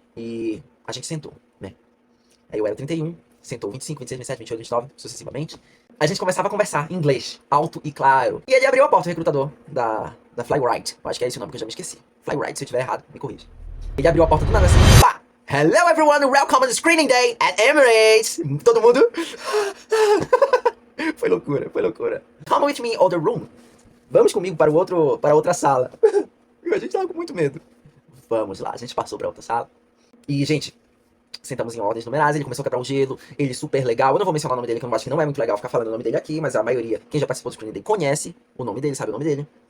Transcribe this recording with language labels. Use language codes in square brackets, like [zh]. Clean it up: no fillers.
[pt] E a gente sentou, né? Aí eu era 31, sentou 25, 26, 27, 28, 29, sucessivamente. A gente começava a conversar em inglês, alto e claro. E ele abriu a porta, o recrutador da Flyride. Eu acho que é esse o nome que eu já me esqueci. Flyride, se eu estiver errado, me corrija. Ele abriu a porta do nada assim, pá! [en] Hello everyone, welcome to the screening day at Emirates! [pt] Todo mundo... Foi loucura, foi loucura. [en] Come with me on the room. [pt] Vamos comigo para a outra sala. E a gente tava com muito medo. Vamos lá, a gente passou pra outra sala. E, gente, sentamos em ordens numerais, ele começou a quebrar o gelo, ele super legal. Eu não vou mencionar o nome dele, que eu acho que não é muito legal ficar falando o nome dele aqui, mas a maioria, quem já participou do Screening Day, conhece o nome dele, sabe o nome dele.